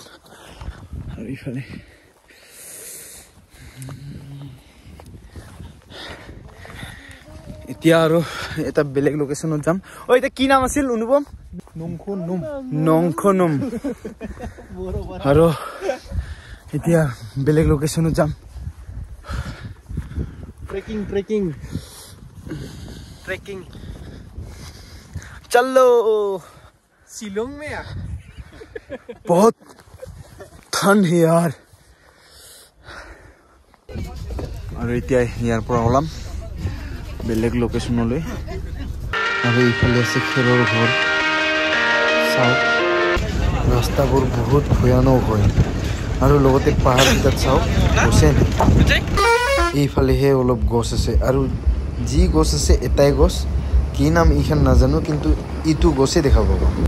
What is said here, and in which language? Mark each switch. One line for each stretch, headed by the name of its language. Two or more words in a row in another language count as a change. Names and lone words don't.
Assamese: আৰু ইফালে এতিয়া আৰু এটা বেলেগ লোকেশ্যনত যাম। এতিয়া কি নাম আছিল অনুপম? নংখনুম। আৰু এতিয়া বেলেগ লোকেশ্যনত যাম।
Hindi: ट्रैकिंग चलो शिलोंग में बहुत ठंड है यार।
Assamese: और এতিয়া ইয়াৰ পৰা ওলাম বেলেগ লোকেশ্যনলৈ। আৰু এইফালে আছে খেৰৰ ঘৰ। চাওক, ৰাস্তাবোৰ বহুত ভয়ানক হয়। আৰু লগতে পাহাৰকেইটাত চাওক, গছে নাই। এইফালেহে অলপ গছ আছে, আৰু যি গছ আছে এটাই গছ, কি নাম এইখন নাজানো, কিন্তু ইটো গছে দেখা পাব।